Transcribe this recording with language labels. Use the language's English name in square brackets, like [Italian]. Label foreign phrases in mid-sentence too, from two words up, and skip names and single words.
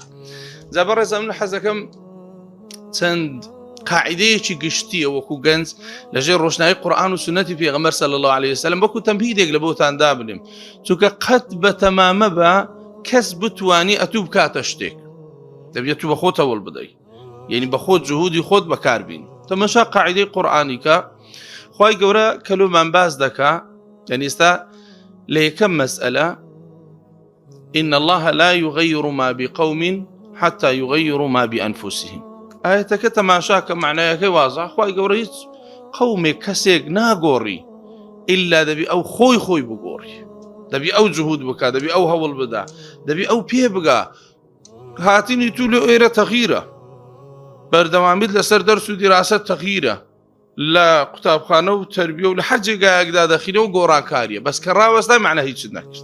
[Central Kurdish] جا بەڕێزم لە حەزەکەم چەند قاعدەیەکی گشتیە وەکو گەنج لەژێر ڕۆشنایی قورئان و سنەتی پێغەمبەر [Arabic] صلی الله عليه وسلم [Central Kurdish] وەکو تەمهیدێک لە بۆتان دابنێم چونکە قەت بەتەمامە بە کەس بتوانی ئەتوو بکاتە شتێک دەبێت تو بە خۆت هەوڵ بدەی یعنی بە خۆت جهودی خۆت بەکاربین. تەماشا قاعدەی قورئانی کە خوای گەورە کەلومان باز دەکا یعنی ئێستا لە یەکەم مەسئلە [Arabic] إن الله لا يغير ما بقوم حتى يغيروا ما بأنفسهم. [Central Kurdish] ئاەتەکە تەماشاکە معنایەکەی وازە خوای گەورە هیچ قەومێک کەسێک ناگۆڕی ئللا دەبی ئەو خۆی بگۆڕی دەبی ئەو جهود بکە دەبی ئەو هەوڵ بدا دەبی ئەو پێ بگا هاتینی تو لە ئێرە تەغیرە بەردەوامیت لەسەر دەرس و دیراست تەغیرە لە قوتابخانە و تەربیە و لە هەر جێگایەکدا دەخینە و گۆڕانکاریە بەس کە ڕاوەستا معنە هیچت نەکرد.